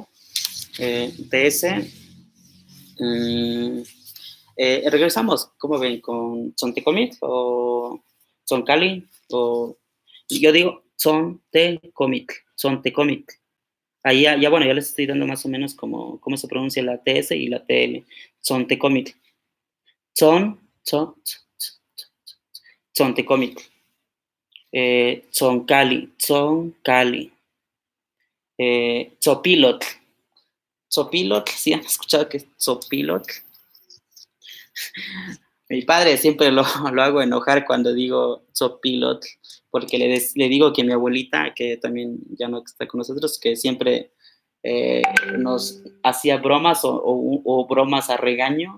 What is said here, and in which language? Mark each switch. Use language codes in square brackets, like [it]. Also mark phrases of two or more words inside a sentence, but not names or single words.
[es] TS. Mm, regresamos, ¿cómo ven? ¿Con Sontecomit o Soncali? O yo digo Sontecomit. Ahí bueno, ya les estoy dando más o menos cómo se pronuncia la TS y la TL. Sontecomit. Son, son, Sontecomit. Soncali. Zopilot. Zopilot, ¿sí han escuchado que es Zopilot? Mi padre siempre lo hago enojar cuando digo Zopilot, porque le digo que mi abuelita, que también ya no está con nosotros, que siempre nos hacía bromas o bromas a regaño.